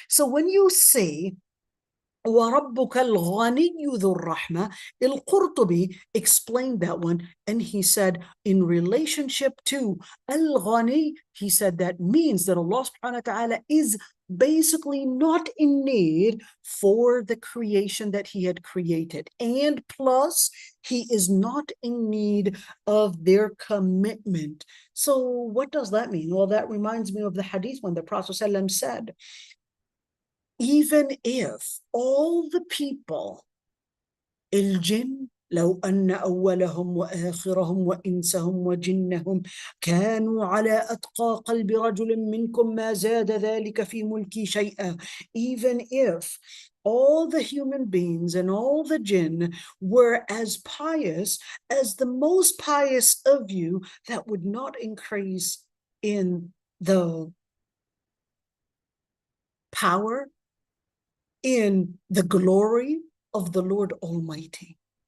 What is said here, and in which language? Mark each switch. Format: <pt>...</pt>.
<en>So when you say</en> <ar>وَرَبُّكَ الْغَنِيُّ ذُو الرَّحْمَةِ,</ar> <en>Al-Qurtubi explained that one, and he said in relationship to Al-Ghani, he said that means that Allah subhanahu wa ta'ala is basically not in need for the creation that he had created. And plus, he is not in need of their commitment. So what does that mean? Well, that reminds me of the hadith when the Prophet ﷺ said, even if all the people,</en> <ar>الجن لو أن أولهم وآخرهم وإنسهم وجنهم كانوا على أتقى قلب رجل منكم ما زاد ذلك في ملكي شيئا.</ar> <en>Even if all the human beings and all the jinn were as pious as the most pious of you, that would not increase in the power, in the glory of the Lord Almighty.</en>